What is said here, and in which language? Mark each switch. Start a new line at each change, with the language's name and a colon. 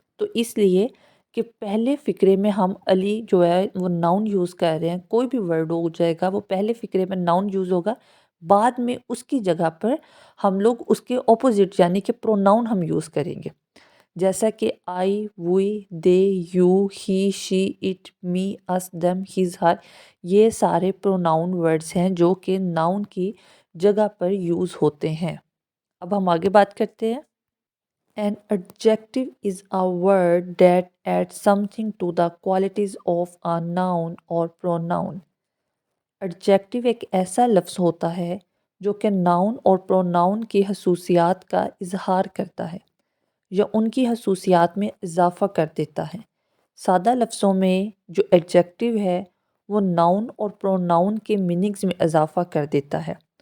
Hindi: तो इसलिए कि पहले फ़िक्रे में हम अली जो है वो नाउन यूज़ कर रहे हैं, कोई भी वर्ड हो जाएगा वो पहले फ़िक्रे में नाउन यूज़ होगा, बाद में उसकी जगह पर हम लोग उसके ऑपोजिट यानी कि प्रोनाउन हम यूज़ करेंगे। जैसा कि आई, we, दे, you, he, she, it, मी, us, them, his, हर, ये सारे प्रोनाउन वर्ड्स हैं जो कि नाउन की जगह पर यूज़ होते हैं। अब हम आगे बात करते हैं।
English: An adjective is a word that adds something to the qualities of a noun or pronoun.
Hindi: Adjective एक ऐसा लफ्ज़ होता है जो कि नाउन और प्रोनाउन की खसूसियात का इजहार करता है या उनकी खसूसियात में इजाफ़ा कर देता है। सादा लफ्ज़ों में जो एडजेक्टिव है वो नाउन और प्रोनाउन के मीनिंग्स में इजाफ़ा कर देता है।